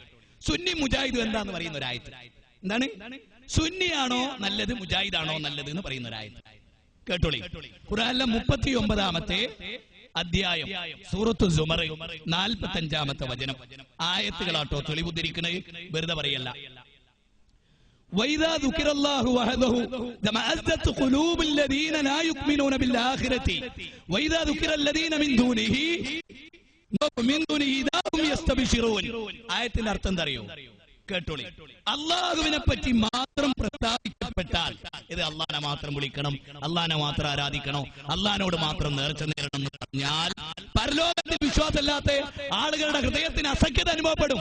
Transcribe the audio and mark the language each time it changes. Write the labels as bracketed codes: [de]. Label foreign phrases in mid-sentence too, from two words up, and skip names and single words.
[ml] സുന്നി മുജാഹിദ് എന്താന്ന് പറയുന്ന ഒരു ആയത്ത്. എന്താണ്? സുന്നിയാണോ നല്ലത്, മുജാഹിദാണോ നല്ലത് എന്ന് പറയുന്ന ഒരു ആയത്ത് കേട്ടോളി. ഖുർആനിലെ 39-ാമത്തെ അധ്യായം സൂറത്തു സുമർ 45-ാമത്തെ വചനം. ആയത്തുകളാട്ടോ തെളിവുദ്ധരിക്കണേ, വെറുതെ പറയല്ല. [ar] وَإِذَا ذُكِرَ اللَّهُ وَحْدَهُ تَمَأَزَّتْ قُلُوبُ الَّذِينَ لَا يُؤْمِنُونَ بِالْآخِرَةِ وَإِذَا ذُكِرَ الَّذِينَ مِن دُونِهِ إِذَا هُمْ يَسْتَبْشِرُونَ. [ml] ആയത്തിന്റെ അർത്ഥം എന്താ അറിയോ? കേട്ടോളി. അള്ളാഹുവിനെ പറ്റി മാത്രം പ്രസ്താവിക്കപ്പെട്ടാൽ ഇത് അള്ളാഹനെ മാത്രം വിളിക്കണം, അള്ളാഹനെ മാത്രം ആരാധിക്കണം, അള്ളാഹിനോട് മാത്രം നേർച്ച നേരണം എന്ന് പറഞ്ഞാൽ പരലോകത്തിൽ വിശ്വാസമില്ലാത്ത ആളുകളുടെ ഹൃദയത്തിന് അസഖ്യത അനുഭവപ്പെടും.